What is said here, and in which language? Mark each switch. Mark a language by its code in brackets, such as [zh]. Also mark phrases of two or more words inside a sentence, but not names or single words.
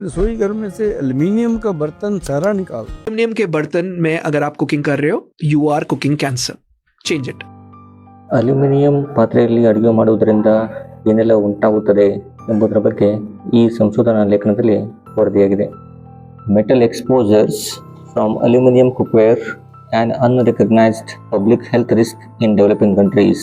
[hi] रसोई घर में से एल्युमिनियम का बर्तन सारा निकाल। एल्यूमिनियम के बर्तन में अगर आप कुकिंग कर रहे हो, [en] you are cooking cancer. change it. [kn] ಅಲ್ಯೂಮಿನಿಯಂ ಪಾತ್ರೆಯಲ್ಲಿ ಅಡುಗೆ ಮಾಡುವುದರಿಂದ ಏನೆಲ್ಲ ಉಂಟಾಗುತ್ತದೆ ಎಂಬುದರ ಬಗ್ಗೆ ಈ ಸಂಶೋಧನಾ ಲೇಖನದಲ್ಲಿ ವರದಿಯಾಗಿದೆ. [en] Metal exposures from aluminium cookware and unrecognised public health risk in developing countries.